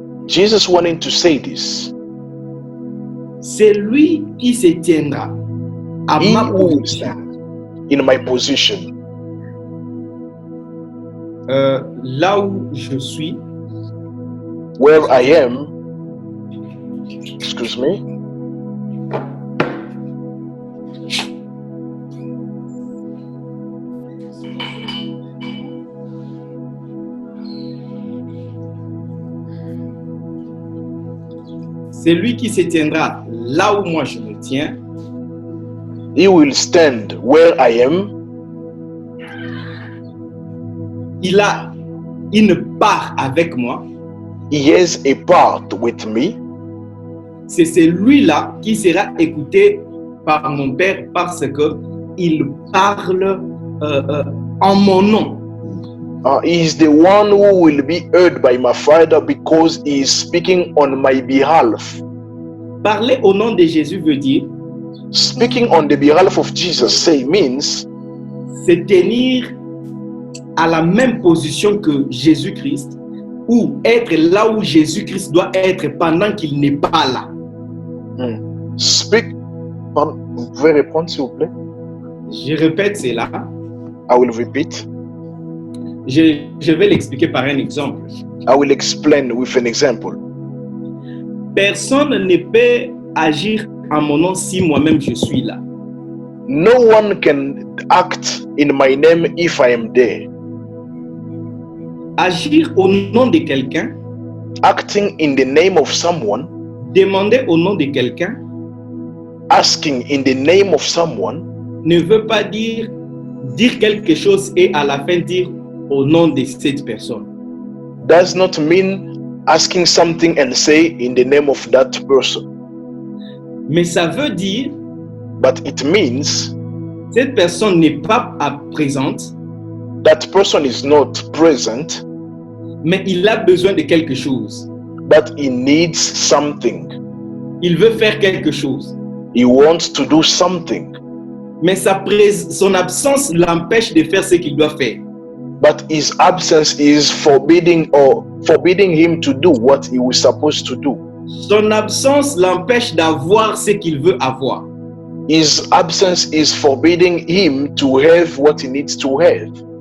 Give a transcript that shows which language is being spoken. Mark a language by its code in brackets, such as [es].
[en] Jesus wanted to say this. [fr] C'est lui qui se tiendra à ma position. [en] In my position. [fr] là où je suis, [en] where I am, excuse me, [fr] c'est lui qui se tiendra là où moi je me tiens. [en] he will stand where I am. [fr] Il a une part avec moi. [en] He has a part with me. [fr] C'est celui-là qui sera écouté par mon Père parce que il parle en mon nom. [en] He is the one who will be heard by my Father because he is speaking on my behalf. [fr] Parler au nom de Jésus veut dire [en] Speaking on the behalf of Jesus means [fr] se tenir à la même position que Jésus-Christ ou être là où Jésus-Christ doit être pendant qu'il n'est pas là. Vous pouvez répondre s'il vous plaît? Je répète cela. [en] I will repeat. [fr] Je vais l'expliquer par un exemple. [en] I will explain with an example. [fr] Personne ne peut agir en mon nom si moi-même je suis là. [en] No one can act in my name if I am there. [fr] Agir au nom de quelqu'un, [en] Acting in the name of someone, [fr] demander au nom de quelqu'un, [en] asking in the name of someone, [fr] ne veut pas dire quelque chose et à la fin dire au nom de cette personne. [en] does not mean asking something and say in the name of that person. [fr] Mais ça veut dire [en] But it means [fr] cette personne n'est pas présente, [en] that person is not present, [fr] mais il a besoin de quelque chose. [en] but he needs something. [fr] Il veut faire quelque chose. [en] He wants to do something, [fr] Mais son absence l'empêche de faire ce qu'il doit faire. [en] but his absence is forbidding him to do what he was supposed to do. [fr] Son absence l'empêche d'avoir ce qu'il veut avoir. [en] His absence is forbidding him to have what he needs to have.